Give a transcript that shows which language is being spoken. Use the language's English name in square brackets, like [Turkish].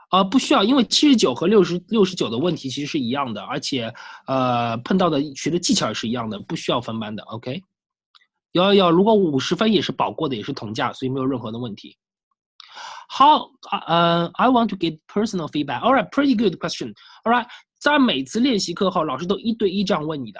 [Chinese] 不需要，因为79和69的问题其实是一样的，而且碰到的学的技巧也是一样的，不需要分班的 ，OK。如果50分也是保过的，也是同价，所以没有任何的问题。 [English] I want to get personal feedback. All right, pretty good question. [Chinese] All right， 在每次练习课后，老师都1对1这样问你的。